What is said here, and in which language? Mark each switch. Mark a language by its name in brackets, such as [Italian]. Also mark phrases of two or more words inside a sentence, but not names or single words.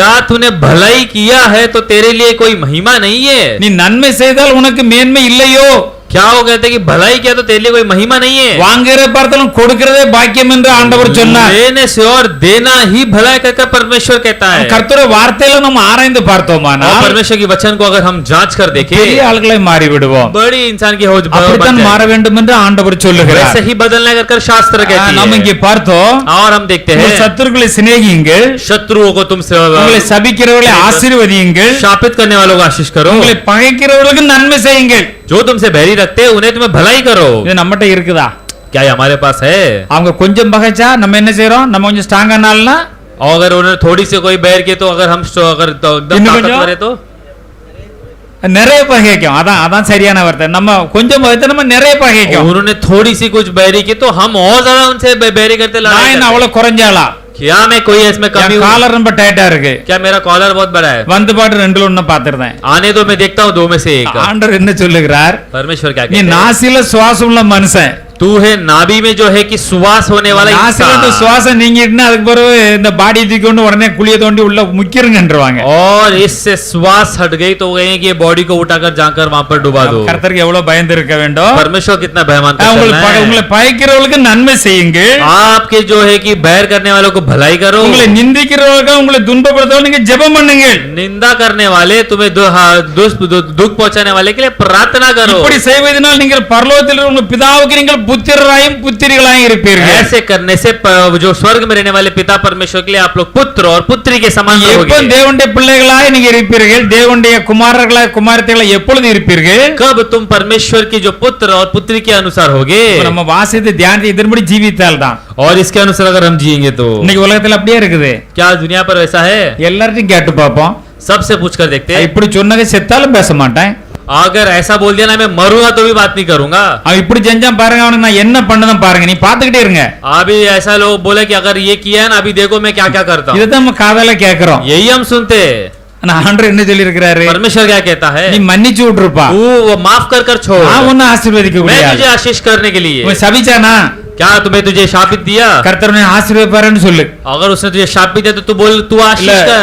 [Hindi] क्या तूने भलाई किया है तो तेरे लिए कोई महिमा नहीं है? [Tamil] நீ நன்மை செய்தால் உனக்கு மேன்மை இல்லையோ? [Hindi] क्या वो कहते हैं कि भलाई किया तो तेरे लिए कोई महिमा नहीं है? [Tamil] வாங்குற பார்த்தாலும் கொடுக்கிறதே பாக்கியம் என்று ஆண்டவர் சொன்னார். [Hindi] लेने से और देना ही भलाई कर परमेश्वर कहता है। [Tamil] கர்த்தருடைய வார்த்தையில நம்ம ஆராய்ந்து பார்த்தோமானா [Hindi] और परमेश्वर की वचन को अगर हम जांच कर देखें, [Tamil] பெரிய ஆளுகளை மாறி விடுவோம். [Hindi] बड़ी इंसान की हो [Tamil] அப்படித்தான் மாற வேண்டும் என்று ஆண்டவர் சொல்லுகிறார். [Hindi] वैसे ही बदलने कर शास्त्र कहती [Tamil] நம்ம [Hindi] है। [Tamil] இங்கே பார்த்தோம், [Hindi] और हम देखते [Tamil] உங்கள் [Hindi] हैं [Tamil] சத்துருக்களை சிநேகியுங்கள், [Hindi] शत्रुओं को तुम [Tamil] உங்களை சபிக்கிறவர்களை ஆசீர்வதியுங்கள், [Hindi] शापित करने वालों को आशीष करो, [Tamil] உங்களை பகைக்கிறவர்களுக்கு நன்மை செய்யுங்கள். [Hindi] जो तुमसे बैरी रखते हैं उन्हें तुम्हें भलाई करो। [Tamil] இது நம்மகிட்ட இருக்குதா? [Hindi] क्या ये हमारे पास है? [Tamil] அவங்க கொஞ்சம் பகைச்சா நம்ம என்ன செய்றோம்? நம்ம கொஞ்சம் ஸ்ட்ராங் ஆனால்னா [Hindi] और अगर उन्होंने थोड़ी सी कोई बैर किए तो अगर हम अगर तो एकदम इन्हें ताकतवर है तो [Tamil] நிறைய பகைக்கும். அதான் அதான் சரியான வார்த்தை. நம்ம கொஞ்சம் பகைச்சா நம்ம நிறைய பகைக்கும். [Hindi] उन्होंने थोड़ी सी कुछ बैरी की तो हम और ज्यादा उनसे बैरी करते [Tamil] நான் என்ன [Hindi] लड़ाई [Tamil] அவ்வளவு குறைஞ்சாளா? [Hindi] क्या मैं कोई इसमें कमी हूँ? [Tamil] காலர் ரொம்ப டைட்டா இருக்கு. [Hindi] क्या मेरा कॉलर बहुत बड़ा है? [Tamil] வந்து பாட்டு ரெண்டுல ஒண்ணு பாத்துறேன். [Hindi] आने दो, मैं देखता हूँ दो में से एक। [Tamil] ஆண்டவர் என்ன சொல்லுகிறார்? [Hindi] परमेश्वर क्या [Tamil] நீ [Hindi] कहते हैं? [Tamil] நாசில சுவாசம் உள்ள மனுஷன். [Hindi] तू है नाभि में जो है कि सुवास होने वाला [Tamil] நாசில [Hindi] इंसान। [Tamil] சுவாசம் நீங்கிட்டுனா அதுக்கு பிறகு இந்த பாடி தூக்கி கொண்டு உடனே குளிய தோண்டி உள்ள முக்கிருங்கன்றவாங்க. [Hindi] और इससे श्वास हट गई तो कहेंगे कि बॉडी को उठाकर जाकर वहां पर डुबा दो। [Tamil] கர்த்தருக்கு எவ்வளவு பயந்து இருக்க வேண்டும். [Hindi] परमेश्वर कितना भयमान कर [Tamil] உங்களை [Hindi] चलना है। [Tamil] உங்களை பகைக்கிறவர்களுக்கு நன்மை செய்யுங்கள். [Hindi] आपके जो है कि बैर करने वालों को भलाई करो, [Tamil] உங்களை நிந்திக்கிறவர்களுக்கு உங்களை துன்பப்படுத்தவர்களுக்கு நீங்க ஜெபம் பண்ணுங்கள். [Hindi] निंदा करने वाले तुम्हें दुख पहुंचाने वाले के लिए प्रार्थना करो। [Tamil] இப்படி செய்வதனால் நீங்கள் பரலோகத்தில் உங்கள் பிதாவுக்கு நீங்கள் புத்திரராயும் புத்திரிகளாயும் இருப்பீர்கள். [Hindi] ऐसे करने से जो स्वर्ग में रहने वाले पिता परमेश्वर के लिए आप लोग पुत्र और पुत्री के समान [Tamil] எப்போ [Hindi] रहोगे। [Tamil] தேவனுடைய பிள்ளைகளாய் நீங்க இருப்பீர்கள், தேவனுடைய குமாரர்களாய் குமாரத்திகளாய் எப்பொழுது இருப்பீர்கள்? [Hindi] कब तुम परमेश्वर की जो पुत्र और पुत्री के अनुसार होगे। [Tamil] நம்ம வாசித்து தியானித்து இதன்படி ஜீவித்தால் தான். [Hindi] और इसके अनुसार अगर हम जिएंगे तो [Tamil] இன்னைக்கு உலகத்துல அப்படியே இருக்குது. [Hindi] क्या दुनिया पर वैसा है? [Tamil] எல்லார்ட்டையும் கேட்டு பார்ப்போம். [Hindi] सबसे पूछकर देखते हैं। [Tamil] இப்படி சொன்னதை செத்தாலும் பேச மாட்டேன். [Hindi] अगर ऐसा बोल दिया ना मैं मरूंगा तो भी बात नहीं करूंगा। [Tamil] அவன் இப்படி செஞ்சான் பாருங்க, அவனுக்கு நான் என்ன பண்ணதான் பாருங்க, நீ பாத்துக்கிட்டே இருங்க. [Hindi] अभी ऐसा लोग बोले कि अगर ये किया है ना अभी देखो मैं क्या क्या करता हूँ। [Tamil] இதைத்தான் நம்ம காதால கேட்கிறோம். [Hindi] यही हम सुनते हैं। [Tamil] ஆனா ஆண்டவர் என்ன சொல்லி இருக்கிறாரு? [Hindi] परमेश्वर क्या कहता है? [Tamil] நீ மன்னிச்சு விட்டுருப்பா, [Hindi] वो माफ कर छोड़, [Tamil] நான் உன்னை ஆசீர்வதிக்க [Hindi] मैं [Tamil] முடியாது. [Hindi] तुझे आशीष करने के लिए। [Tamil] உன் சபிச்சானா [Hindi] क्या तुम्हें तुझे शापित दिया? [Tamil] கர்த்தர் உன்னை ஆசீர்வதிப்பாருன்னு சொல்லு. [Hindi] अगर उसने तुझे शापित दिया तो तू बोल तू [Tamil] இல்ல [Hindi] आशीष कर।